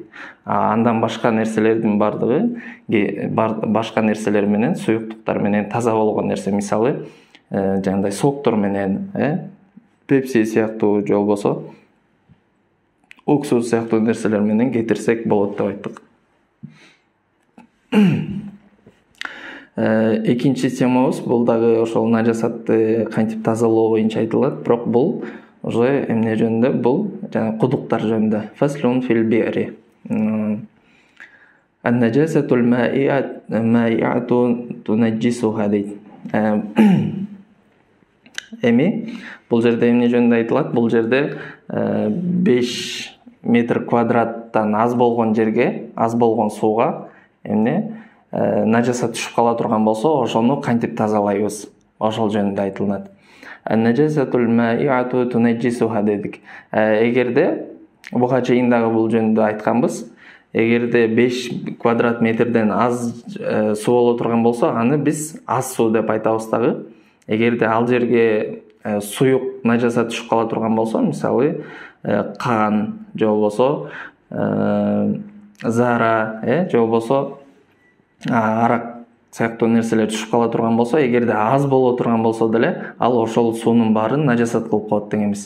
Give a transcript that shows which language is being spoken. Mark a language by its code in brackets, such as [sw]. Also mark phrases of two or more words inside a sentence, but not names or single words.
[ky] Андан башка нерселердин бардыгы, башка нерселер менен, суюктуктар менен таза болгон нерсе, мисалы, жандай соктор менен, пепси сыяктуу же болбосо уксус сыяктуу нерселер менен кетирсек болот деп айттык. Экинчи темабыз, бул дагы ошол нажасатты кантип тазалоо боюнча айтылат, бирок бул уже эмне жөнүндө, бул жана кудуктар жөнүндө. [ar] فصل في البئر. النجاسة المائعة تنجسها дейт. [ky] Эми бул жерде эмне жөнүндө айтылат? Бул жерде 5 метр квадраттан аз болгон жерге, аз болгон сууга эмне нажасат түшүп кала турган болсо, ошону кантип тазалайбыз? Ошол жөнүндө айтылат. [ar] النجاسة المائعة تنجسها дедик. [ky] Эгерде буга чейин дагы бул жөнүндө айтканбыз. эгерде 5 квадрат метрден аз суу боло турган болсо, аны биз аз суу деп айтабыз дагы. Эгерде ал жерге суюк нажасат түшүп кала турган болсо, мисалы кан же болбосо зара, же болбосо арак сыяктуу нерселер түшүп кала турган болсо, эгерде аз боло турган болсо деле, ал ошол суунун баарын нажасат кылып коет дегенбиз.